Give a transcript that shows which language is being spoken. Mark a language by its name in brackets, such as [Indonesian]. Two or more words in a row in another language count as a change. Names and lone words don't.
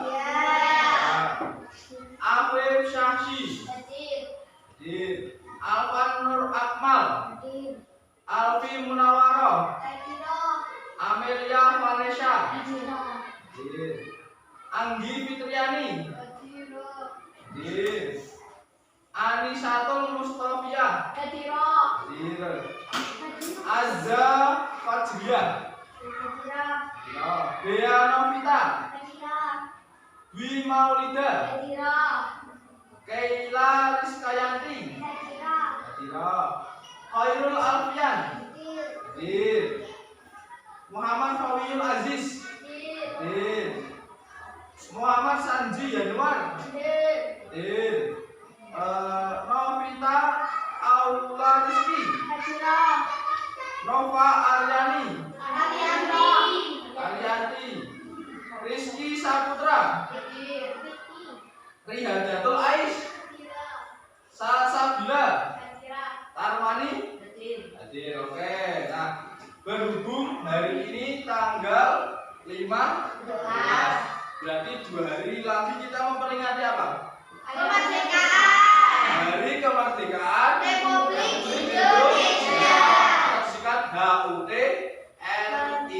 [Indonesian] Afif Syahsi, Alvan Nur Akmal, Alfi Munawaroh, Amelia Vanessa, Anggi Fitriani. Hadiro. Hadir. Anisatul Mustafiyah. Hadiro. Hadir. Azza Fajriyah. Hadiro. Ya. Bea Novita. Hadiro. Dwi Maulida. Hadiro. Keila Rizkayanti. Hadiro. Hadir. Khairul Alfian. Hadir. Hadir. Muhammad Fawiyul Aziz. Hadir. Hadir. Muhammad Sanji Yanuar. Hadir. Hadir. Novita Aula Rizki. Hadiro. Nova Aryani. Hadiro. Ariyanti. Rizky Saputra. Hadir. Rihadatul Ais. Hadiro. Salsabila. Hadiro. Tarmani. Hadir. Hadir. Oke. Nah, berhubung hari ini tanggal 15, berarti 2 hari lagi kita memperingati apa? Kemerdekaan Hari Kemerdekaan Republik Indonesia. Singkat HUT-RI.